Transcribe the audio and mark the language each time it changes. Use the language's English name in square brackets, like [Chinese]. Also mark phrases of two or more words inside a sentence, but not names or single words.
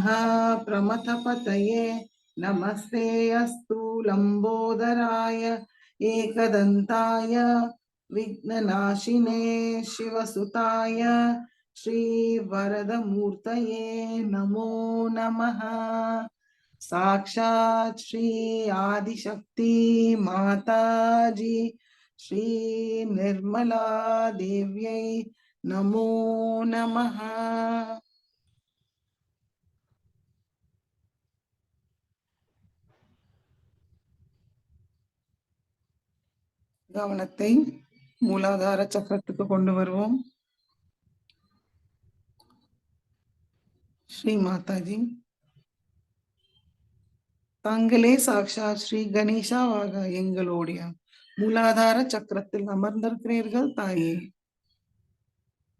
[Sanskrit] प्रमथपतये नमस्ते अस्तु लम्बोदराय एकदन्ताय विघ्ननाशिने शिवसुताय श्रीवरदमूर्तये नमो नमः साक्षात् श्री आदिशक्ति माताजी श्री निर्मला देव्यै नमो नमः [Tamil] கவனத்தை மூலாதார சக்கரத்துக்கு கொண்டு வருவோம் ஸ்ரீ மாதாஜி தாங்களே சாக்ஷாத் ஸ்ரீ கணேசாவாக எங்களுடைய மூலாதார சக்கரத்தில் அமர்ந்திருக்கிறீர்கள் தாயே